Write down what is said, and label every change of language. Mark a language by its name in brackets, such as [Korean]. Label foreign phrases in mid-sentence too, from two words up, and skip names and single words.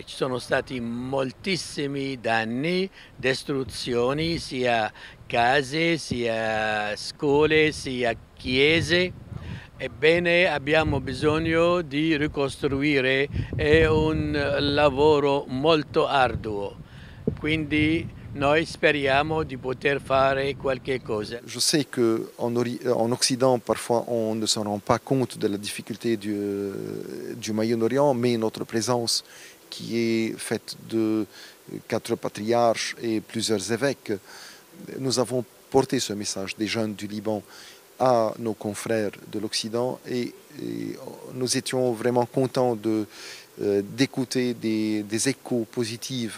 [Italian] Ci sono stati moltissimi danni, distruzioni, sia case, sia scuole, sia chiese. Ebbene, abbiamo bisogno di ricostruire, è un lavoro molto arduo, quindi noi speriamo di poter fare qualche cosa. [French] Je sais qu'en Occident, parfois, on ne se rend pas compte de la difficulté du Moyen-Orient, mais notre présence qui est faite de 4 patriarches et plusieurs évêques, nous avons porté ce message des jeunes du Liban à nos confrères de l'Occident et nous étions vraiment contents d'écouter des échos positifs.